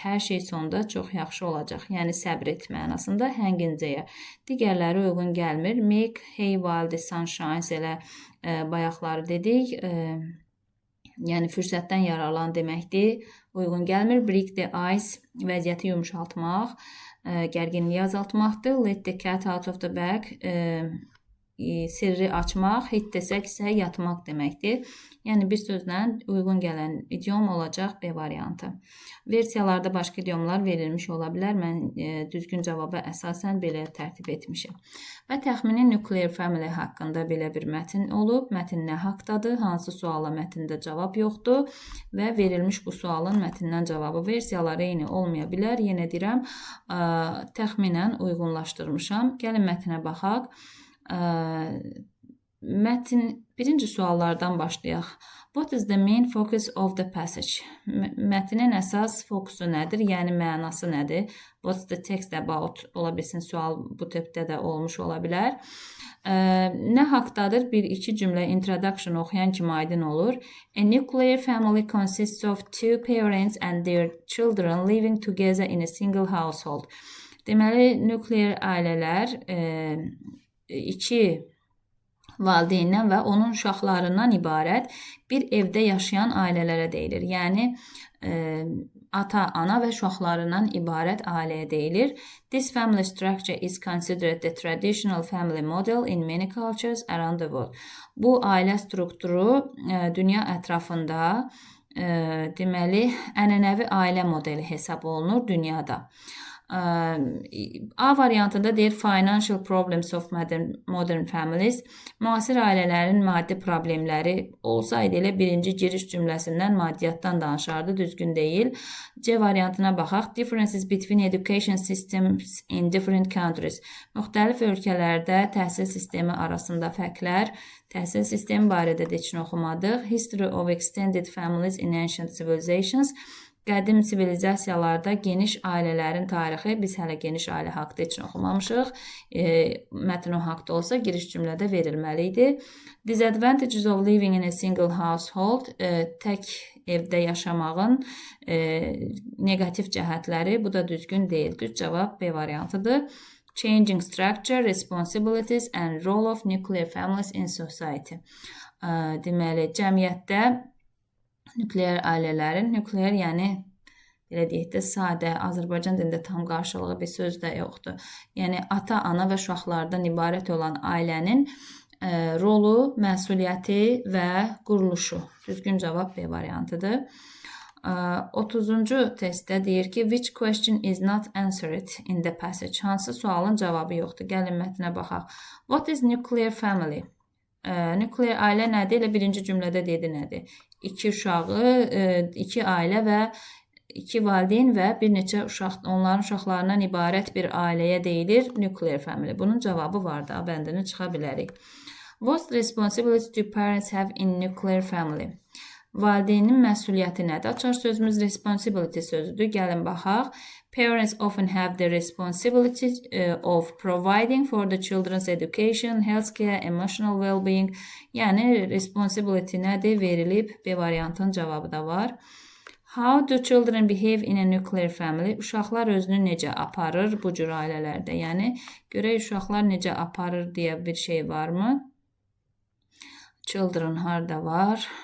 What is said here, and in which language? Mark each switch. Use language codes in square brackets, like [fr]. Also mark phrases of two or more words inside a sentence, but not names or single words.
[az] Hər şey sonda çox yaxşı olacaq. Yəni səbr et mənasında [en] hang in there. [az] Digərləri uyğun gəlmir. [en] Make hay while the sun shines, [az] elə bayaqları dedik. Yəni fürsətdən yararlan deməkdir. Uyğun gəlmir. [en] Break the ice, [az] vəziyyəti yumşaltmaq, gərginliyi azaltmaqdır. [en] Let the cat out of the bag, [az] sirri açmaq. Hit desək isə yatmaq deməkdir. Yəni bir sözlə uyğun gələn idiom olacaq B variantı. Versiyalarda başqa idiomlar verilmiş ola bilər. Mən düzgün cavaba əsasən belə tərtib etmişəm. Və təxmini [en] nuclear family [az] haqqında belə bir mətn olub. Mətn nə haqdadır? Hansı suala mətndə cavab yoxdur? Və verilmiş bu sualın mətndən cavabı versiyaları eyni olmaya bilər. Yenə deyirəm, təxminən uyğunlaşdırmışam. Gəlin mətnə baxaq. Mətn birinci suallardan başlayaq. [en] What is the main focus of the passage? [az] Mətnin əsas fokusu nədir? Yəni mənası nədir? [en] What's the text about? [az] Ola bilsin, sual bu tipdə də olmuş ola bilər. Nə haqdadır? Bir-iki cümlə introduction oxuyan kimi aydın olur. [en] A nuclear family consists of two parents and their children living together in a single household. [az] Deməli, nukleer ailələr iki valideyndən və onun uşaqlarından ibarət bir evdə yaşayan ailələrə deyilir. Yəni, ata, ana və uşaqlarından ibarət ailəyə deyilir. [en] This family structure is considered the traditional family model in many cultures around the world. [az] Bu ailə strukturu dünya ətrafında deməli, ənənəvi ailə modeli hesab olunur dünyada. A variantında deyir [en] financial problems of modern families. [az] Müasir ailələrin maddi problemləri olsaydı elə birinci giriş cümləsindən maddiyyatdan danışardı, düzgün deyil. C variantına baxaq. [en] Differences between education systems in different countries. [az] Müxtəlif ölkələrdə təhsil sistemi arasında fərqlər. Təhsil sistemi barədə də heç nə oxumadıq. [en] History of extended families in ancient civilizations. [az] Qədim sivilizasiyalarda geniş ailələrin tarixi, biz hələ geniş ailə haqda heç oxumamışıq. Mətn o haqda olsa giriş cümlədə verilməli idi. [en] Disadvantages of living in a single household, [az] tək evdə yaşamağın negativ cəhətləri, bu da düzgün deyil. Düz cavab B variantıdır. [en] Changing structure, responsibilities and role of nuclear families in society. [az] Deməli, cəmiyyətdə nükleer ailələrin, nükleer yəni belə deyək də sadə, Azərbaycan dilində tam qarşılığı bir söz də yoxdur. Yəni ata, ana və uşaqlardan ibarət olan ailənin rolu, məsuliyyəti və quruluşu. Düzgün cavab B variantıdır. 30-cu testdə deyir ki, [en] which question is not answered in the passage? [az] Hansı sualın cavabı yoxdur? Gəlin mətnə baxaq. [en] What is nuclear family? [az] Nükleer ailə nədir? Elə birinci cümlədə dedi nədir? İki uşağı, iki ailə və iki valideyn və bir neçə uşaq, onların uşaqlarından ibarət bir ailəyə deyilir [en] nuclear family. [az] Bunun cavabı var da, bəndini çıxa bilərik. [en] What responsibilities do parents have in nuclear family? [az] Valideynin məsuliyyəti nədir? Açar sözümüz responsibility sözüdür. Gəlin baxaq. [en] Parents often have the responsibility of providing for the children's education, healthcare, emotional well-being. [az] Yəni, responsibility nədir? Verilib. B variantın cavabı da var. [en] How do children behave in a nuclear family? [az] Uşaqlar özünü necə aparır bu cür ailələrdə? Yəni, görək uşaqlar necə aparır deyə bir şey varmı? Children harda var?